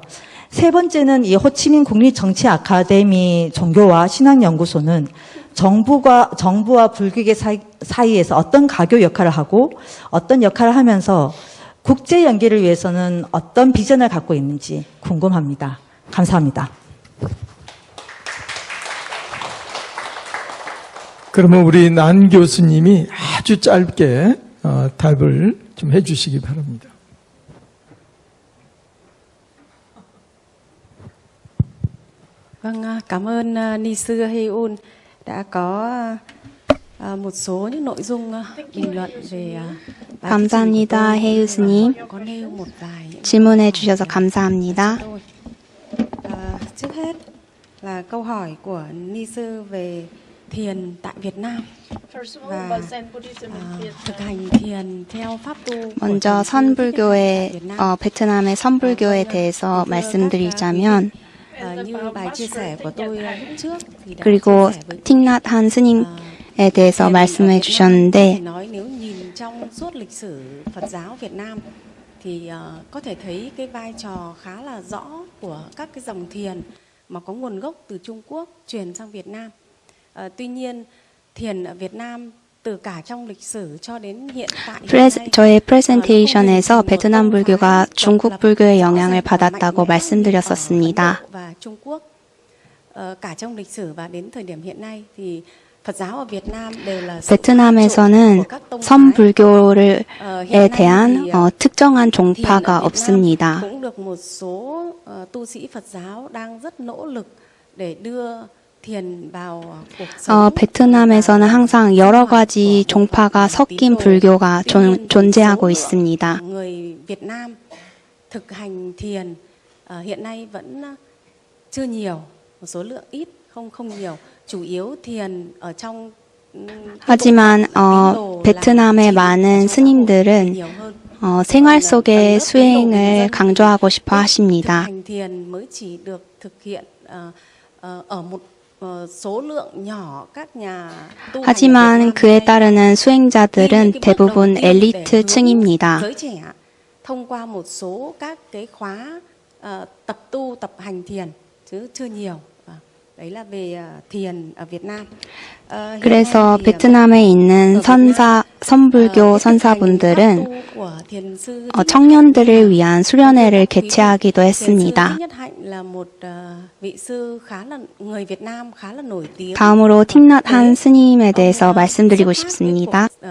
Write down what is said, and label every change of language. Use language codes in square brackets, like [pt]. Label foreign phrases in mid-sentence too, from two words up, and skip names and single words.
[ko] 세 번째는 이 호치민 국립정치 아카데미 종교와 신학연구소는 정부와 불교계 사이에서 어떤 가교 역할을 하고 어떤 역할을 하면서 국제 연계를 위해서는 어떤 비전을 갖고 있는지 궁금합니다. 감사합니다. 그러면 우리 난 교수님이 아주 짧게 답을 좀 해주시기 바랍니다. [vi] Vâng, cảm ơn Ni sư Heun đã có một số những nội dung bình luận về [ko] 감사합니다, 해 교수님. [vi] có nêu một vài [ko] 질문해 주셔서 감사합니다. [vi] trước hết là câu hỏi của Ni sư về thiền tại Việt Nam và thực hành thiền theo pháp tu. [ko] 먼저 선불교의 베트남의 선불교에 대해서 말씀드리자면, [vi] như bài chia sẻ của tôi lúc trước thì đã [ko] 그리고 [vi] chia sẻ với [ko] 틱낫 한 스님에 대해서 말씀해 주셨는데, [vi] nói nếu nhìn trong suốt lịch sử Phật giáo Việt Nam thì có thể thấy cái vai trò khá là rõ của các cái dòng thiền mà có nguồn gốc từ Trung Quốc truyền sang Việt Nam. Tuy nhiên thiền ở Việt Nam từ cả trong lịch sử cho đến hiện tại [ko] 저의 프레젠테이션에서 베트남 불교가 중국 불교의 영향을 받았다고 말씀드렸었습니다. [vi] và Trung Quốc cả trong lịch sử và đến thời điểm hiện nay thì Phật giáo ở Việt Nam đều là sự [ko] 베트남에서는 [vi] của các tông phái. [ko] 선불교에 [vi] hiện nay [ko] 대한 [vi] thì, [ko] 특정한 [vi] thiền ở [ko] 종파가 [vi] Việt Nam [ko] 없습니다. [vi] cũng được một số tu sĩ Phật giáo đang rất nỗ lực để đưa thiền vào cuộc sống. [ko] 베트남에서는 항상 여러 가지 종파가 섞인 불교가 존재하고 있습니다. [vi] Người Việt Nam thực hành thiền hiện nay vẫn chưa nhiều, một số lượng ít, không nhiều, chủ yếu thiền ở trong [ko] 하지만 베트남의 많은 스님들은 생활 속의 수행을 강조하고 싶어 [vi] thực [ko] 하십니다. [vi] hành thiền mới chỉ được thực hiện ở một số lượng nhỏ các nhà tu hành ở Việt [ko] 하지만 [vi] Nam [ko] 그에 [vi] hiện nay. [ko] 따르는 수행자들은 대부분 엘리트층입니다. [vi] Giới trẻ thông qua một số các cái khóa tập tu, tập hành thiền chứ chưa nhiều. Đấy là về thiền ở Việt Nam. [ko] 그래서 베트남에 있는 선불교 선사분들은 청년들을 위한 수련회를 개최하기도 했습니다. 다음으로 틱낫 한 스님에 대해서 말씀드리고 싶습니다.